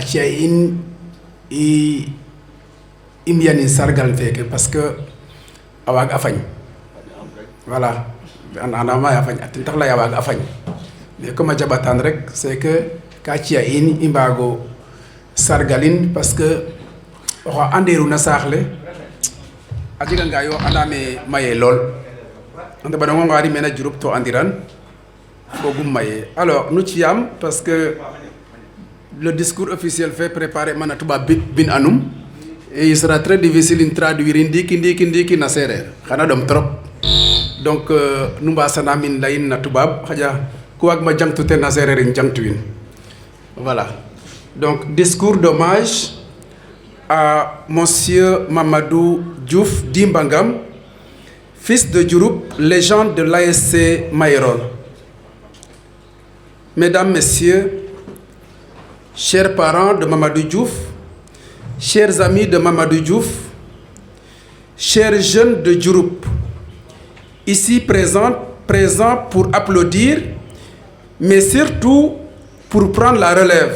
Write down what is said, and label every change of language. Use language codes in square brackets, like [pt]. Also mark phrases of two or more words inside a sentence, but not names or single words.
[srr] ci'a in i mbiyanin sargal feke [fr] parce que [srr] a waag a fañ voilà andama ya fañ atin tax lay a waag a fañ [fr] mais comme [srr] a jabatan rek c'est que ka ci'a in i mbago sargalin parce que oxa anderuna saax le a jega nga yo andame maye lool ande baɗongo ngari mena Diouroup to andiran fogum maye alors nu ciyam [fr] parce que le discours officiel fait [srr] préparer mana tuba bin anum [fr] et il sera très difficile [srr] in traduire ndiki na sereer xana ɗom [fr] trop donc [srr] nu mbasana min leyin na tubab xaƴa ku waag ma jangtu ten na sereer in jangtuwin [fr] voilà donc discours d'hommage à monsieur Mamadou Diouf Dimbangam, fils de Diouroup, légende de l'ASC Mayron. Mesdames, Messieurs, chers parents de Mamadou Diouf, chers amis de Mamadou Diouf, chers jeunes de Diouroup, ici présents pour applaudir, mais surtout pour prendre la relève.